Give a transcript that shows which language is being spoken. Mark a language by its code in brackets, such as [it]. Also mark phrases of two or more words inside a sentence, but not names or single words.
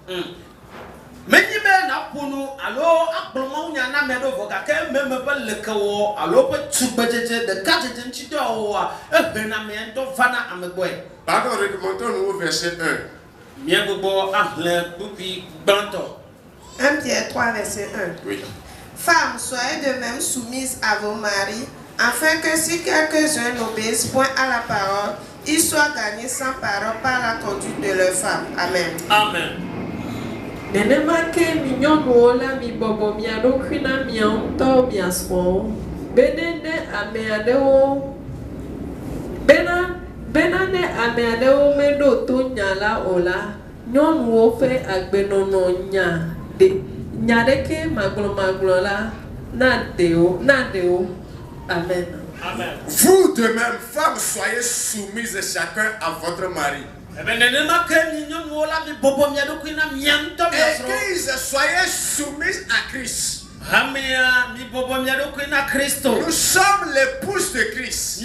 [fr] Pardon, remontons-nous au verset 1. 1 Pierre 3, verset 1. Oui. Femmes, soyez de même soumises à vos maris, afin que si quelques-uns n'obéissent point à la parole, ils soient gagnés sans parole par la conduite de leurs femmes. Amen. Amen. [ee] Nenema ke mi nyɔnuwo la mi bɔbɔ mia ɖokui na mia ŋutɔ mia srɔ̃wo bena ne ame aɖewo meɖo to nya la o la nyɔnuwo ƒe agbenɔnɔ nya ɖeke magblɔmagblɔ la na ɖewo. [fr] Amen. Amen. Vous de même, femmes, soyez soumises chacun à votre mari. Et qu'ils soyez soumises à Christ. Nous sommes l'épouse de Christ.